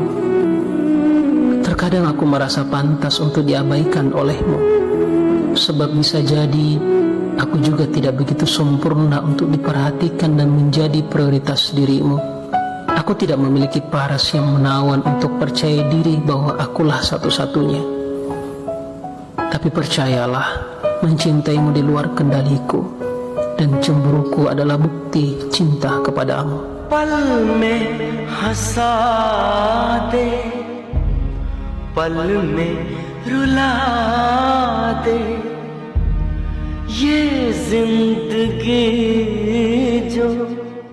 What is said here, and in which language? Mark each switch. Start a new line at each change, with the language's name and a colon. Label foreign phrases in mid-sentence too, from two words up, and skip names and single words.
Indonesian: Terkadang aku merasa pantas untuk diabaikan olehmu, sebab bisa jadi aku juga tidak begitu sempurna untuk diperhatikan dan menjadi prioritas dirimu. Aku tidak memiliki paras yang menawan untuk percaya diri bahwa akulah satu-satunya. Tapi percayalah, mencintaimu di luar kendaliku, dan cemburuku adalah bukti cinta kepadamu.
Hindi: पल में हंसा दे, पल में रुला दे, ये जिंदगी जो